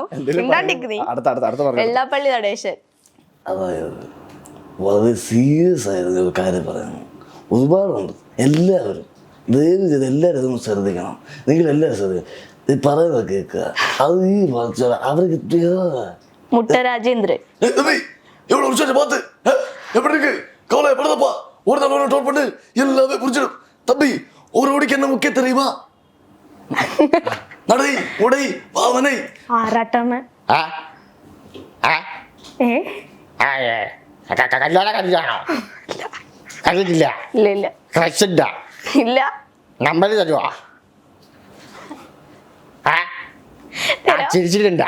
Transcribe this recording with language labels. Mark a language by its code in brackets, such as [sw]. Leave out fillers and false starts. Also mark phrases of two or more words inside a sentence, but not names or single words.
[ml] വെള്ളാപ്പള്ളി നടേശൻ. അതായത് വളരെ സീരിയസ് ആയിരുന്നു ഒരു കാര്യം പറയുന്നത്. ഒരുപാടുണ്ട്. എല്ലാവരും ദയവ് ചെയ്ത് എല്ലാവരും അതൊന്നും ശ്രദ്ധിക്കണം. നിങ്ങൾ എല്ലാവരും ശ്രദ്ധിക്കണം. ഇത് പറയുന്നത് കേൾക്കുക. അത് ഈ അവർക്ക് മുട്ട രാജേന്ദ്രൻ. [ta] எல்லாமே புரிஞ்சிடும் தம்பி. ஒரு ஓடிக்கு என்ன முக்கிய தெரியுமா? நடை உடை பாவனை. [ml] ആറാട്ടമ്മ. കണ്ടിട്ടില്ല. ഇല്ല ക്രഷുണ്ടാ? ഇല്ല. നമ്പർ തരുവാ? ചിരിച്ചിട്ടുണ്ടാ?